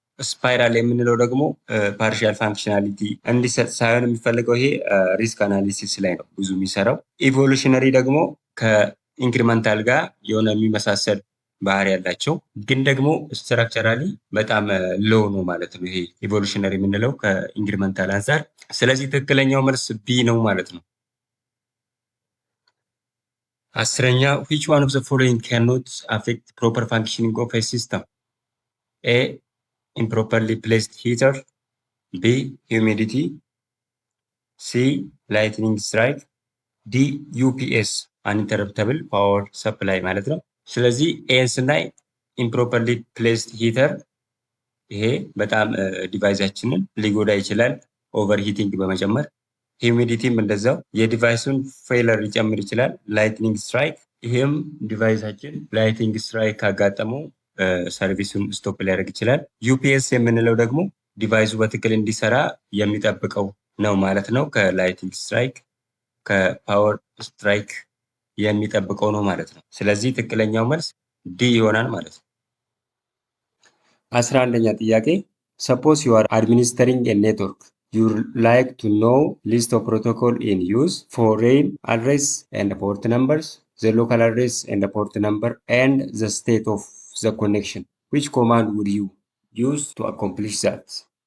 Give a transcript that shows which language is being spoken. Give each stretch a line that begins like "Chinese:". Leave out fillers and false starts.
Amharic: ስፓይራል የምንለው ደግሞ ፓርሻል ፋንክሽናሊቲ እንዲሰጥ ሳይሆን የሚፈልገው ይሄ ሪስክ አናሊሲስ ላይ ነው ብዙ የሚሰራው። ኢቮሉሽነሪ ደግሞ ከኢንክሪመንታል ጋር የሆነ የሚመሳሰል ባህሪ ያላቸው ግን ደግሞ ስትራክቸራሊ በጣም ሎው ነው ማለት ነው ይሄ ኢቮሉሽነሪ የምንለው ከኢንክሪመንታል አንጻር። ስለዚህ ትክክለኛው መልስ ቢ ነው ማለት ነው። አስረኛ
English: which one of the following cannot affect proper functioning of a system? A. improperly placed heater, B. humidity, C. lightning strike, D. UPS uninterruptible power supply
Amharic: ማለት ነው። ስለዚህ ኤን ስናይ ኢምፕሮፐርሊ ፕሌስድ ሂተር፣ ይሄ በጣም ዲቫይሳችንን ሊጎዳ ይችላል ኦቨር ሂቲንግ በመጨመር። ሂዩሚዲቲም እንደዛው የዲቫይሱን ፌለር ሊጨምር ይችላል። ላይትኒንግ ስትራይክ፣ ይሄም ዲቫይሳችን ላይትኒንግ ስትራይክ ካጋጠመው ሰርቪሱን ስቶፕ ሊያደርግ ይችላል። ዩፒኤስ የምንለው ደግሞ ዲቫይሱ በትክክል እንዲሰራ የሚጠብቀው ነው ማለት ነው። ከላይትኒንግ ስትራይክ ከፓወር ስትራይክ የሚጠብቀው ነው ማለት ነው። ስለዚህ ትክክለኛው መልስ ዲ ይሆናል ማለት ነው። 11ኛ ጥያቄ
English: suppose you are administering a network, you like to know list of protocol in use, foreign address and port numbers, the local address and the port number, and the state of the connection. Which command would you use to accomplish that?